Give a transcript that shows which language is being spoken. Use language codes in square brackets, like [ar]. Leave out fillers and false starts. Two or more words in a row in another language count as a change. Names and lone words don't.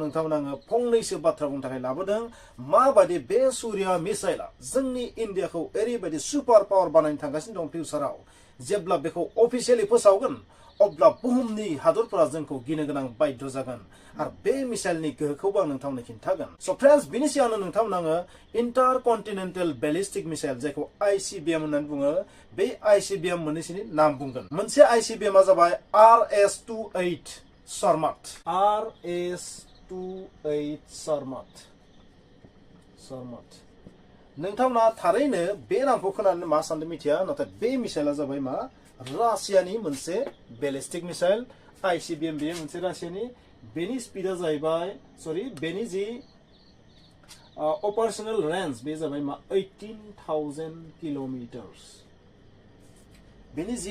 [brx] नोंथांमोना आङो फंनैसो बाथ्रा बुंनो थाखाय लाबोदों माबादि बे सूर्या मिसाइला जोंनि इन्डियाखौ ओरैबायदि [en] super power [brx] बानायनो थांगासिनो दं फिउचाराव जेब्ला बेखौ अफिसियली फोसावगोन अब्ला बुहुमनि हादरफोरा जोंखौ गिनो गोनां बाध्य जागोन आरो बे मिसाइलनि गोहोखौबो आं नोंथांमोननो खिन्थागोन [en] so friends [brx] बिनि सिगांनो नोंथांमोना आङो [en] intercontinental ballistic missile [brx] जायखौ ICBM होननानै बुङो बे ICBM मोननैसोनि नाम बुंगोन मोनसे ICBM आ जाबाय RS-28 सरमाट RS-28 सरमाट नोंथांमोना थारैनो बे नामखौ खोनानो मा सानदों मिथिया नाथाय बे मिसाइला जाबाय मा रासियानि मोनसे [en] ballistic missile [brx] ICBM बेयो मोनसे रासियानि बेनि स्पिडा जाहैबाय बेनि [en] the operational range [brx] बे जाबाय मा 18,000 किलोमीटर्स बेनि जि